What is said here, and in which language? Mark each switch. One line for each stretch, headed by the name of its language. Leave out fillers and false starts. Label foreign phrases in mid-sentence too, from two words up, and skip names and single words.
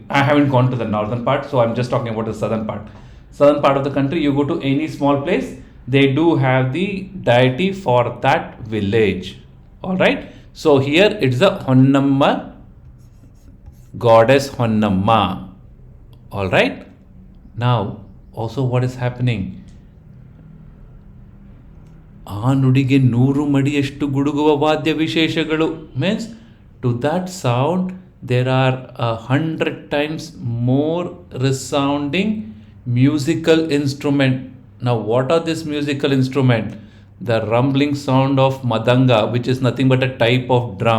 English: I haven't gone to the northern part, so I'm just talking about the southern part. Southern part of the country, you go to any small place, they do have the deity for that village. Alright, so here it's the Honnamma, goddess Honnamma. Alright, now also what is happening?
Kannada: ಆ ನುಡಿಗೆ 100 ಮಡಿಯಷ್ಟು ಗುಡುಗುವ ವಾದ್ಯ ವಿಶೇಷಗಳು
English: means to that sound there are 100 times more resounding musical instrument. Now what are this musical instrument? The rumbling sound of madanga, which is nothing but a type of drum.